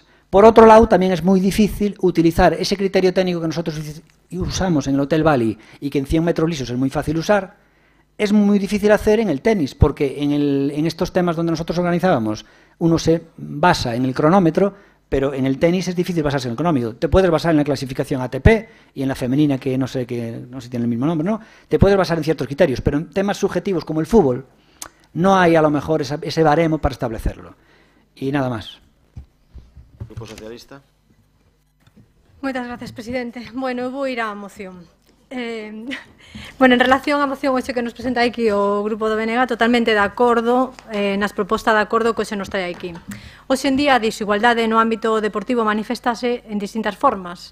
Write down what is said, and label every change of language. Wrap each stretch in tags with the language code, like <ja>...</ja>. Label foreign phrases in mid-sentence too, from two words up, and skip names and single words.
<es>Por otro lado, también es muy difícil utilizar ese criterio técnico que nosotros usamos en el Hotel Bali y que en 100 metros lisos es muy fácil usar, es muy difícil hacer en el tenis, porque en estos temas donde nosotros organizábamos, uno se basa en el cronómetro, pero en el tenis es difícil basarse en el cronómetro. Te puedes basar en la clasificación ATP y en la femenina, que no sé si tiene el mismo nombre, ¿no? Te puedes basar en ciertos criterios, pero en temas subjetivos como el fútbol, no hay a lo mejor ese baremo para establecerlo. Y nada más. Grupo Socialista.</es> <gl>Moitas gracias, presidente. Bueno, eu vou ir á moción. Bueno, en relación á moción hoxe que nos presenta aquí o Grupo do BNG, totalmente de acordo nas propostas de acordo que hoxe nos trae aquí. Hoxe en día a desigualdade no ámbito deportivo manifestase en distintas formas.</gl>